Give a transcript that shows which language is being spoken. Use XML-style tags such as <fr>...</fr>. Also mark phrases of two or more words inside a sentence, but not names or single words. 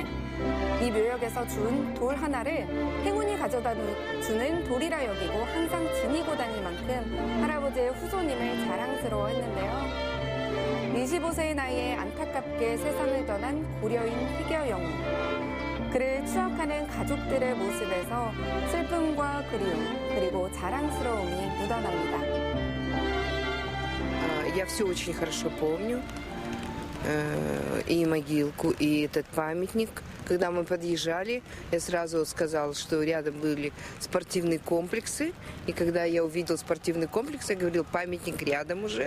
<ko>이 묘역에서 준 돌 하나를 행운이 가져다 주는 돌이라 여기고 항상 지니고 다닐 만큼 할아버지의 후손임을 자랑스러워했는데요. 25세의 나이에 안타깝게 세상을 떠난 고려인 피겨 영웅. 그를 추억하는 가족들의 모습에서 슬픔과 그리움, 그리고 자랑스러움이 묻어납니다.</ko> <ru>Я все очень хорошо помню, и могилку, и этот памятник. Когда мы подъезжали, я сразу сказала, что рядом были спортивные комплексы. И когда я увидела спортивный комплекс, я говорила, памятник рядом уже.</ru>